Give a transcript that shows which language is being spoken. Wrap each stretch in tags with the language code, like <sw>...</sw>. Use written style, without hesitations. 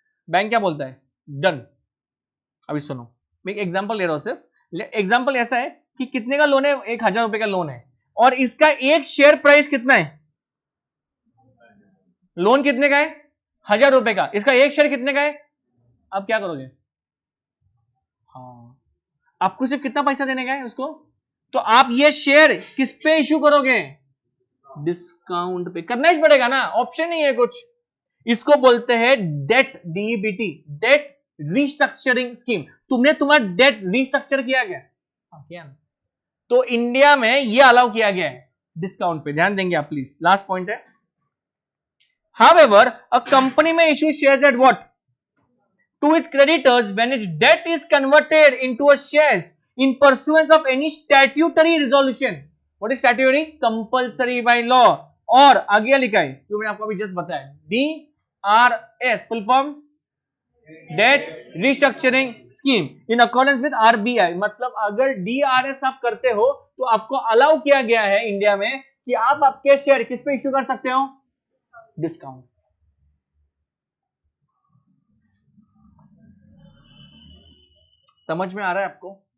<hi>Bank क्या बोलता है, डन। अभी सुनो, मैं एक एग्जांपल ले रहा हूं, सिर्फ एग्जांपल ऐसा है कि कितने का लोन है, 1000 रुपए का लोन है और इसका एक शेयर प्राइस कितना है, लोन कितने का है 1000 रुपए का, इसका एक शेयर कितने का है, आप क्या करोगे, हाँ आपको सिर्फ कितना पैसा देने का है उसको, तो आप ये शेयर किस पे इश्यू करोगे, डिस्काउंट पे, करना ही पड़ेगा ना, ऑप्शन नहीं है कुछ। इसको बोलते हैं date, DBT, date restructuring scheme. तुमने तुम्हारा डेट रिस्ट्रक्चर किया क्या, किया ना, तो इंडिया में ये अलाउ किया गया है डिस्काउंट पे, ध्यान देंगे आप प्लीज, लास्ट पॉइंट है।</hi> <en>However, a company may issue shares at what? To its creditors when its debt is converted into a shares in pursuance of any statutory resolution. What is statutory? Compulsory by law.</en> <hi>और आगे लिखा है जो मैंने आपको अभी just बताया, DRS full form</hi> <en>Debt restructuring scheme in accordance with RBI।</en> <hi>मतलब अगर DRS आप करते हो तो आपको अलाउ किया गया है इंडिया में कि आप आपके शेयर किस पे इश्यू कर सकते हो, डिस्काउंट। समझ में आ रहा है आपको?</hi>